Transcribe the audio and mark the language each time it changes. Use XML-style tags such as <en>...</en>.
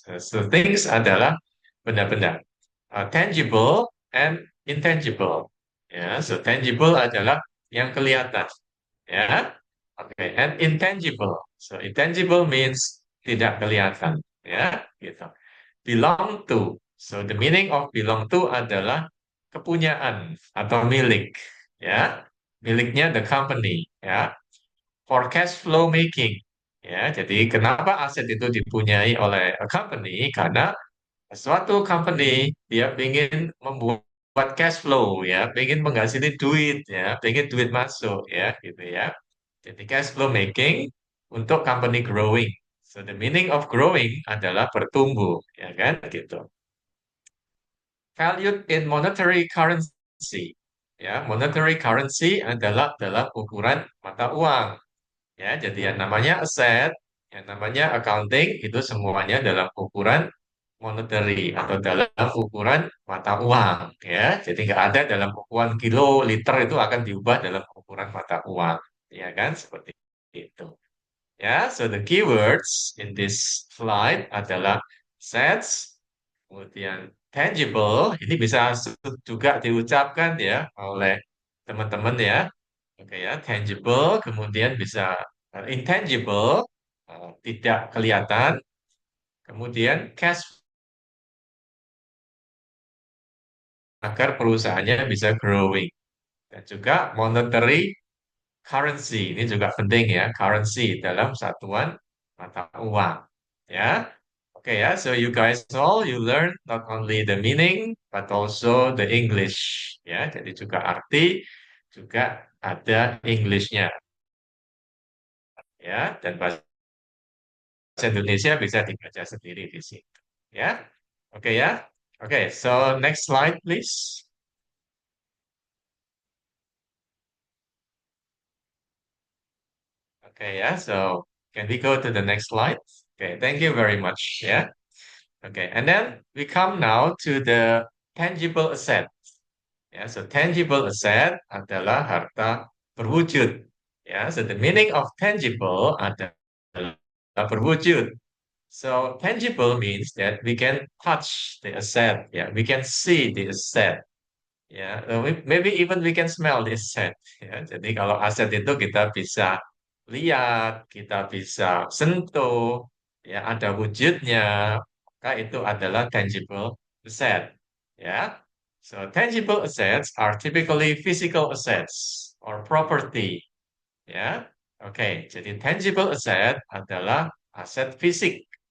<id>So things adalah benda-benda.</id> <en>Tangible and intangible.</en> <id>Ya, so tangible adalah yang kelihatan.</id> <en>Ya, oke. And intangible. So intangible means</en> <id>tidak kelihatan.</id> <en>Ya, gitu. Belong to. So the meaning of belong to</en> <id>adalah kepunyaan atau milik.</id> <en>Ya,</en> <id>miliknya</id> <en>the company. Ya, for cash flow making.</en> <id>Ya, jadi kenapa aset itu dipunyai oleh a company? Karena suatu company dia ingin membuat cash flow ya, ingin menghasilkan duit ya, ingin duit masuk ya, gitu ya. Jadi</id> <en>cash flow making</en> <id>untuk</id> <en>company growing. So the meaning of growing</en> <id>adalah bertumbuh, ya kan, gitu.</id> <en>Valued in monetary currency.</en> <id>Ya, monetary currency adalah dalam ukuran mata uang. Ya, jadi yang namanya aset, yang namanya accounting itu semuanya dalam ukuran monetary atau dalam ukuran mata uang. Ya, jadi nggak ada dalam ukuran kilo, liter itu akan diubah dalam ukuran mata uang. Ya kan, seperti itu. Ya,</id> <en>so the keywords in this slide</en> <id>adalah assets, kemudian tangible. Ini bisa juga diucapkan ya oleh teman-teman ya. Oke ya, tangible, kemudian bisa intangible, tidak kelihatan, kemudian cash agar perusahaannya bisa growing, dan juga monetary currency. Ini juga penting ya, currency dalam satuan mata uang.</id> <en>Ya, oke ya, so you guys all you learn not only the meaning but also the English.</en> <id>Ya, jadi juga arti, juga ada Englishnya. Ya, dan bahasa Indonesia bisa dibaca sendiri di situ. Ya, oke ya.</id> <en>Oke, so next slide please. Okay, yeah. So can we go to the next slide? Okay, thank you very much. Yeah. Okay, and then we come now to the tangible asset.</en> <id>Ya, so tangible asset adalah harta berwujud.</id> <en>Ya, so the meaning of tangible</en> <id>adalah berwujud.</id> <en>So tangible means that we can touch the asset. Yeah, we can see the asset. Ya, maybe even we can smell the asset.</en> <id>Ya, jadi kalau aset itu kita bisa lihat, kita bisa sentuh, ya ada wujudnya, maka itu adalah tangible asset.</id> <en>Ya, so tangible assets are typically physical assets or property. Ya, oke.</en> <id>Jadi tangible asset adalah aset fisik.</id>